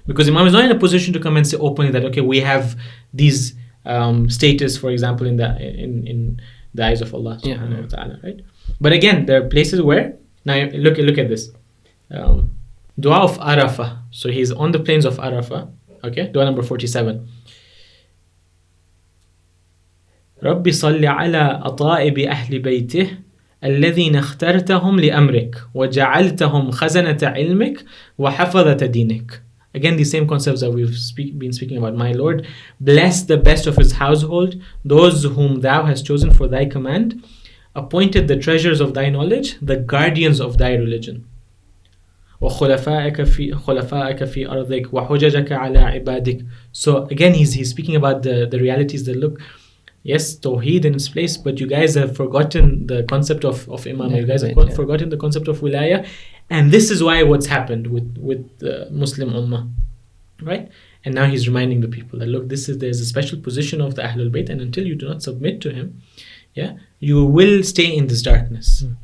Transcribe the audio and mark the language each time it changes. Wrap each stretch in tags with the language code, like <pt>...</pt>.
<en>Because Imam is not in a position to come and say openly that, okay, we have these status, for example, in the eyes of Allah subhanahu wa ta'ala, right? But again, there are places where, now look at this. Dua of Arafah. So he's on the plains of Arafah, okay? Dua number 47.</en> <ar>رب صل على أطائب أهل بيته الذين اخترتهم لأمرك وجعلتهم خزنة علمك وحفظة دينك.</ar> <en>Again, the same concepts that we've been speaking about. My Lord, bless the best of his household, those whom thou hast chosen for thy command, appointed the treasures of thy knowledge, the guardians of thy religion.</en> <ar>وخلفائك في أرضك وحججك على عبادك.</ar> <en>So again, he's speaking about the realities that look, yes, Tawheed in its place, but you guys have forgotten the concept of Imamah. You guys have forgotten the concept of Wilaya. And this is why what's happened with the Muslim Ummah, right? And now he's reminding the people that, look, there's a special position of the Ahlul Bayt, and until you do not submit to him, you will stay in this darkness.</en>